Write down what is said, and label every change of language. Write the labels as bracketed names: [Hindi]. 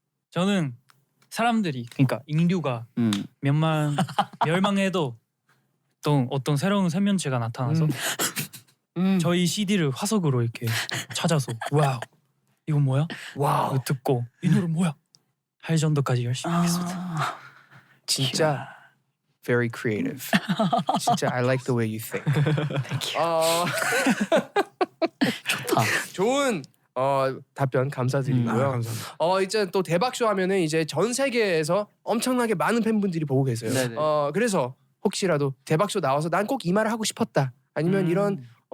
[Korean] 저는 사람들이 그러니까 인류가 멸망해도 또 어떤 새로운 생명체가 나타나서 저희 CD를 화석으로 이렇게 찾아서 와우 이건 뭐야? 와우 이거 듣고 이 노래 뭐야? 할 정도까지 열심히 하겠습니다. 진짜 [English] very creative. 진짜 I like the way you think. Thank you. [Korean] 좋다. 좋은 답변 감사드리고요. 감사합니다. 이제 또 대박쇼 하면은 이제 전 세계에서 엄청나게 많은 팬분들이 보고 계세요. 네네. 그래서 혹시라도 대박쇼 나와서 난 꼭 이 말을 하고 싶었다. 아니면 이런